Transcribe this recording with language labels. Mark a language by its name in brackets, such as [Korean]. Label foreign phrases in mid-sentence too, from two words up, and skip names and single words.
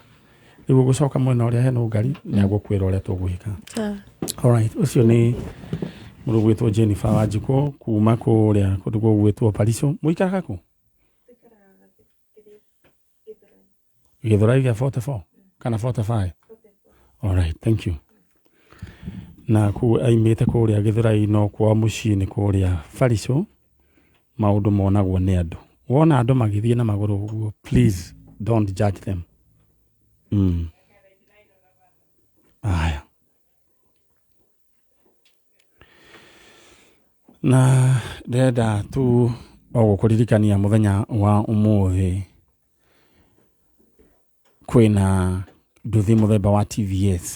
[Kikuyu] Rĩu ũgũcoka mwena ũrĩa hena ngari nĩ agũkwĩra ũrĩa tũgwĩka. [English] Alright. [Kikuyu] Ũcio nĩ mũndũ gwĩtwo Jennifer Wanjikũ kuma kũrĩa kũndũ gwĩtwo Pariso. Mũikaraga kũ? Gĩthũrai gĩa 44 kana 45? [English] Alright, thank you. [Kikuyu] Na aimĩte kũrĩa Gĩthũrai no kwa mũciĩ nĩ kũrĩa Pariso, maũndũ monagwo nĩ andũ. Wona andũ magĩthiĩ na magũrũ ũguo, [English] please don't judge them. [Kikuyu] Aya. Na ndĩrenda tu gũkũririkania mũthenya wa ũmũthĩ kwĩna nduthi mũthemba wa TVS.